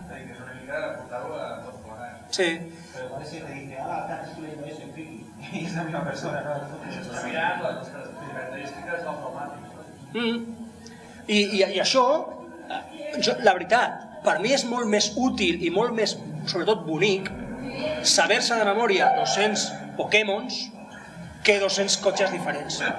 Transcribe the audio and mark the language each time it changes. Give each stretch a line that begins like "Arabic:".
Catalan: Que és una mica portar-ho a tot plegat. Sí.
Spanish: Pero igual si te dice, estás estudiando eso en friki. Y es la misma persona, ¿no?
Catalan: Està mirant les característiques del pneumàtic. I això, la veritat, per mi és molt més útil i molt més, sobretot, bonic saber-se de memòria 200 Pokémons que 200 cotxes diferents.